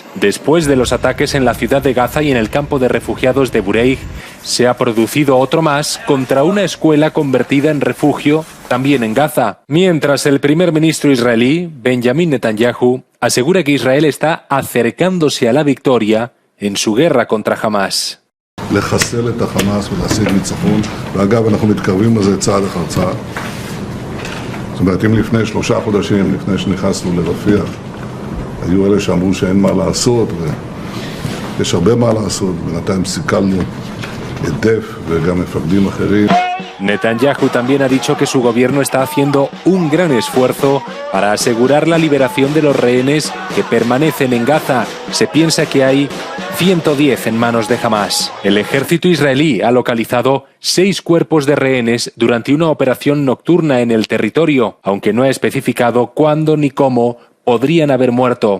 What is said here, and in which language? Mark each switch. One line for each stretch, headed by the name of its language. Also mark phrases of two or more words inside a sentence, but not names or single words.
Spanish: Después de los ataques en la ciudad de Gaza y en el campo de refugiados de Bureij, se ha producido otro más contra una escuela convertida en refugio también en Gaza. Mientras el primer ministro israelí, Benjamin Netanyahu, asegura que Israel está acercándose a la victoria en su guerra contra Hamas.
Hebrew: לחסל את החמאס ולהשיג ניצחון, ואגב אנחנו מתקרבים לזה צעד אחר צעד. זאת אומרת, אם לפני 3 חודשים, לפני שנכנסנו לרפיח, היו אלה שאמרו שאין מה לעשות, ויש הרבה מה לעשות, בינתיים סיכלנו את דף וגם מפקדים אחרים.
Spanish: Netanyahu también ha dicho que su gobierno está haciendo un gran esfuerzo para asegurar la liberación de los rehenes que permanecen en Gaza. Se piensa que hay 110 en manos de Hamás. El ejército israelí ha localizado 6 cuerpos de rehenes durante una operación nocturna en el territorio, aunque no ha especificado cuándo ni cómo podrían haber muerto.